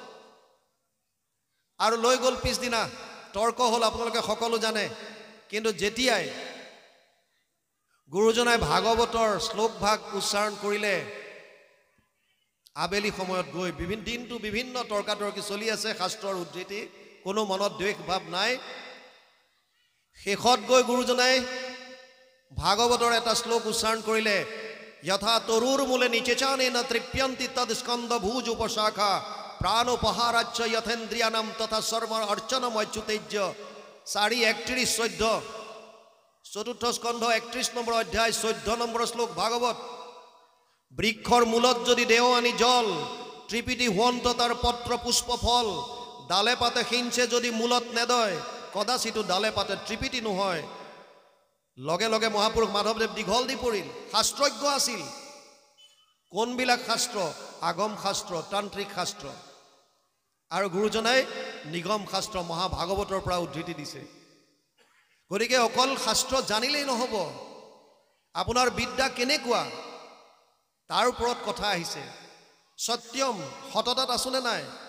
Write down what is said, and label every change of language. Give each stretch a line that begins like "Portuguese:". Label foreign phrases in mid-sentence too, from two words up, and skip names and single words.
Assamese: আৰু লৈ গ'ল পিছদিনা তৰ্ক হ'ল আপোনালোকে সকলো জানে কিন্তু যেতিয়াই গুৰুজনাই ভাগৱতৰ শ্লোক ভাগ উচ্চাৰণ কৰিলে আবেলি সময়ত গৈ বিভিন্ন তৰ্কাতৰ্কি চলি আছে শাস্ত্ৰৰ উদ্ধৃতি কোনো মনত দ্বেষ ভাৱ নাই শেষত গৈ গুৰুজনাই ভাগৱতৰ এটা শ্লোক উচ্চাৰণ কৰিলে
Sanskrit: यथा तरुर मूले निचेचाने न तृप्यन्ति तद स्कंद भुज उपशाखा प्राणोपहाराच्च यथेन्द्रियानाम तथा सर्व अर्चनम अच्युतेज्य
Assamese: 4:31-14
Sanskrit: चतुर्थ स्कंध
Assamese: 31 নম্বৰ অধ্যায় 14 নম্বৰ শ্লোক ভাগৱত বৃক্ষৰ মূলত যদি দেও আনি জল ত্ৰিপিটি হোৱন্ত তাৰ পত্ৰ পুষ্প ফল ডালে পাতে হিংসে যদি মূলত নেদয় কদাচিতো ডালে পাতে ত্ৰিপিটি নহয় লগে লগে মহাপুৰুষ মাধৱদেৱ দীঘল দি পৰিল শাস্ত্ৰজ্ঞ আছিল কোনবিলাক শাস্ত্ৰ আগম শাস্ত্ৰ তান্ত্ৰিক শাস্ত্ৰ আৰু গুৰুজনাই নিগম শাস্ত্ৰ মহাভাগৱতৰ পৰা উদ্ধৃতি দিছে গতিকে অকল শাস্ত্ৰ জানিলেই নহব আপোনাৰ বিদ্যা কেনেকুৱা তাৰ ওপৰত কথা আহিছে সত্যম সততাত আছনে নাই